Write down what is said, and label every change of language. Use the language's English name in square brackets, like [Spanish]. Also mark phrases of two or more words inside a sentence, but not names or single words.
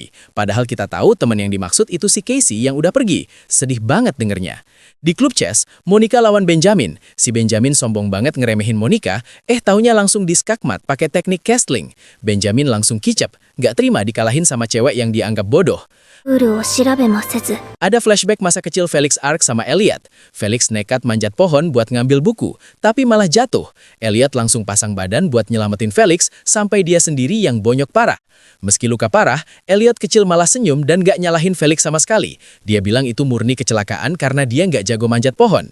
[Indonesian] Padahal kita tahu temen yang dimaksud itu si Casey yang udah pergi. Sedih banget dengernya. Di klub chess, Monica lawan Benjamin. Si Benjamin sombong banget ngeremehin Monica, taunya langsung diskakmat pakai teknik castling. Benjamin langsung kicap, nggak terima dikalahin sama cewek yang dianggap bodoh. [Japanese] ルールを調べもせず [Indonesian] Ada flashback masa kecil Felix Ark sama Elliot. Felix nekat manjat pohon buat ngambil buku, tapi malah jatuh. Elliot langsung pasang badan buat nyelamatin Felix sampai dia sendiri yang bonyok parah. Meski luka parah, Elliot kecil malah senyum dan gak nyalahin Felix sama sekali. Dia bilang itu murni kecelakaan karena dia gak jago manjat pohon.